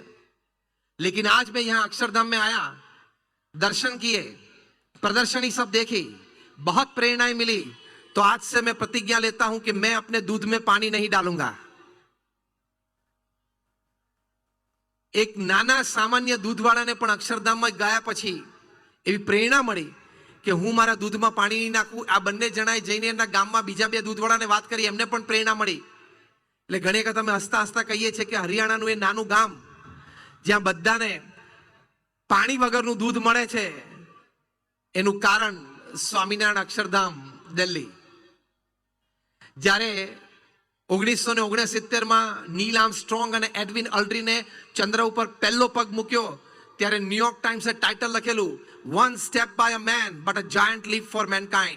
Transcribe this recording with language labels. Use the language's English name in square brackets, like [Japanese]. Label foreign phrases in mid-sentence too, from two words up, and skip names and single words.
[Hindi] लेकिन आज मैं यहां अक्षरधाम में आया, दर्शन किए, प्रदर्शनी सब देखी, बहुत प्रेरणाएं मिली. तो आज से मैं प्रतिज्ञा लेता हूं कि मैं अपने दूध में पानी नहीं डालूंगा. [Gujarati] એક નાના સામાન્ય દૂધવાળા ને પણ અક્ષરધામ માં ગયા પછી એવી પ્રેરણા મળી કે હું મારા દૂધ માં પાણી નહીં નાખું. આ બંને જણાએ જઈને એમના ગામમાં બીજા 2 દૂધવાળા ને વાત કરી, એમને પણ પ્રેરણા મળી. એટલે ઘણી વખત અમે હસતા હસતા કહીએ છીએ કે હરિયાણાનું એ નાનું ગામ જ્યાં બધાને પાણી વગરનું દૂધ મળે છે, એનું કારણ સ્વામિનારાયણ અક્ષરધામ દિલ્હી. જ્યારે 1969 માં નીલ આર્મસ્ટ્રોંગ અને એડવિન અલ્ડ્રીને ચંદ્ર ઉપર પહેલો પગ મૂક્યો ત્યારે ન્યુયોર્ક ટાઈમ્સે ટાઇટલ લખેલું, [English] one step by a man but a giant leap for mankind.